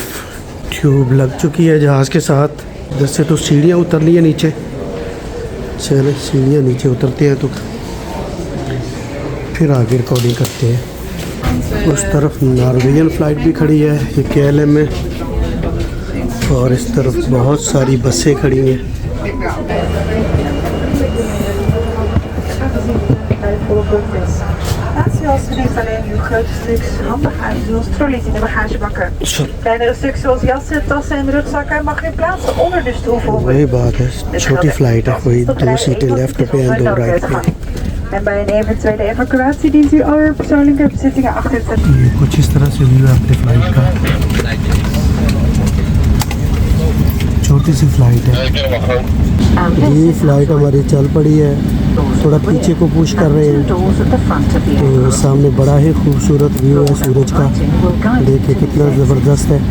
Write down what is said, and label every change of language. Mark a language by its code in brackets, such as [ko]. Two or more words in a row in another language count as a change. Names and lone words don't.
[hi] ट्यूब लग चुकी है जहाज़ के साथ। इधर से तो सीढ़ियाँ उतरनी है नीचे। चले सीढ़ियाँ नीचे उतरते हैं तो फिर आगे रिकॉर्डिंग करते हैं। उस तरफ नॉर्वेजियन फ़्लाइट भी खड़ी है, ये KLM में, और इस तरफ बहुत सारी बसें खड़ी हैं। [nl] Naast niet alleen uw grote stuks handbagage zoals trolleys in de bagagebakken. Kleinere stuks zoals jassen, tassen en rugzakken mag u plaatsen onder de stoel bijvoorbeeld. [hi] वही बात है, छोटी फ़्लाइट है, कोई 2 सीटें लेफ़्ट पे हैं, 2 राइट पे। [nl] En bij een eventuele evacuatie dient u al uw persoonlijke bezittingen achter te laten. [hi] ये कुछ इस तरह से व्यू है अपने फ़्लाइट का। छोटी सी फ़्लाइट है। ये फ़्लाइट हमारी चल पड़ी है थोड़ा पीछे को पुश कर रहे हैं। तो सामने बड़ा ही खूबसूरत व्यू है सूरज का, देखिए कितना ज़बरदस्त है।